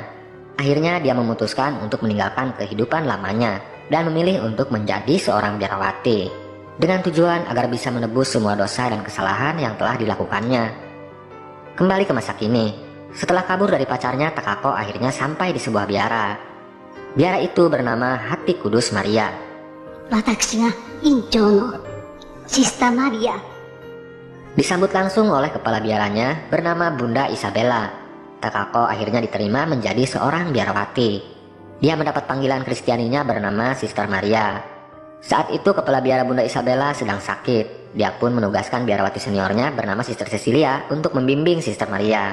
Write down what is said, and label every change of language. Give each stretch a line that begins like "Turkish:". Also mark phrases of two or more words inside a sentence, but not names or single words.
Indonesian: Akhirnya dia memutuskan untuk meninggalkan kehidupan lamanya dan memilih untuk menjadi seorang biarawati dengan tujuan agar bisa menebus semua dosa dan kesalahan yang telah dilakukannya. Kembali ke masa kini, setelah kabur dari pacarnya, Takako akhirnya sampai di sebuah biara. Biara itu bernama Hati Kudus Maria.
Japanese: 私が院長のシスターマリア。
Indonesian: Disambut langsung oleh kepala biaranya bernama Bunda Isabella. Takako akhirnya diterima menjadi seorang biarawati. Dia mendapat panggilan Kristianinya bernama Sister Maria. Saat itu kepala biara Bunda Isabella sedang sakit. Dia pun menugaskan biarawati seniornya bernama Sister Cecilia untuk membimbing Sister Maria.